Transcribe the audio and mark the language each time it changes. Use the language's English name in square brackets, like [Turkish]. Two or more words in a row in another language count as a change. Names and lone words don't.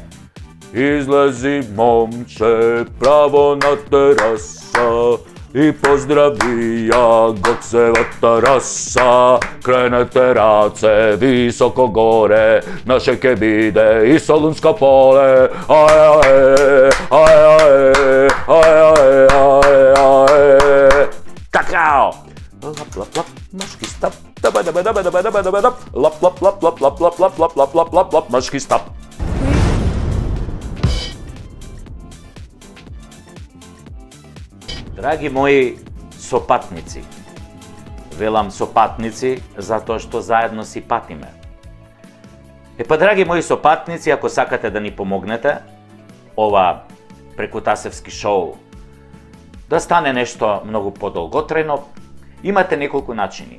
[Macedonian] Излези, момче, право на тераса и поздрави ја Гоцевата раса. Кренете раце високо горе, наше ке биде и Солунско поле. Какао! Лап, лап, лап, мошки стап. Лап, лап, лап, лап, лап, лап, лап, лап, лап, лап, лап, лап, мошки стап. Драги мои сопатници, велам сопатници затоа што заедно си патиме. Драги мои сопатници, ако сакате да ни помогнете, ова прекутасевски шоу да стане нешто многу подолготрajно, имате неколку начини.